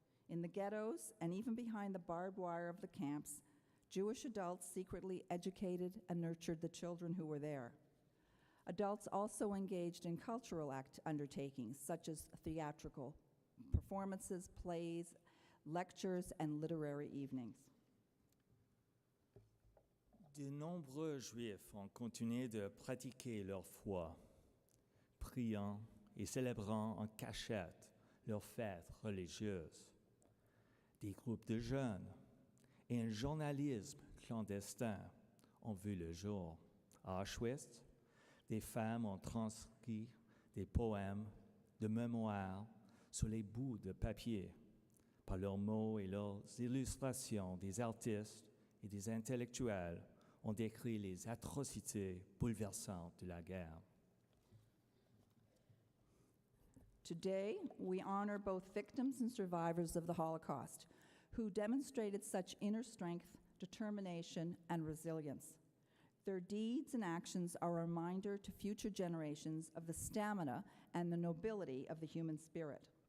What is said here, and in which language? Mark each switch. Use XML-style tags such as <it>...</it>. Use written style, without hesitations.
<en>In the ghettos, and even behind the barbed wire of the camps, Jewish adults secretly educated and nurtured the children who were there. Adults also engaged in cultural undertakings, such as theatrical performances, plays, lectures, and literary evenings.</en> <fr>De nombreux Juifs ont continué de pratiquer leur foi, priant et célébrant en cachette leurs fêtes religieuses. Des groupes de jeunes et un journalisme clandestin ont vu le jour. À Auschwitz, des femmes ont transcrit des poèmes, de mémoires sur les bouts de papier. Par leurs mots et leurs illustrations, des artistes et des intellectuels ont décrit les atrocités bouleversantes de la guerre.</fr> <en>Today, we honor both victims and survivors of the Holocaust, who demonstrated such inner strength, determination, and resilience. Their deeds and actions are a reminder to future generations of the stamina and the nobility of the human spirit.</en>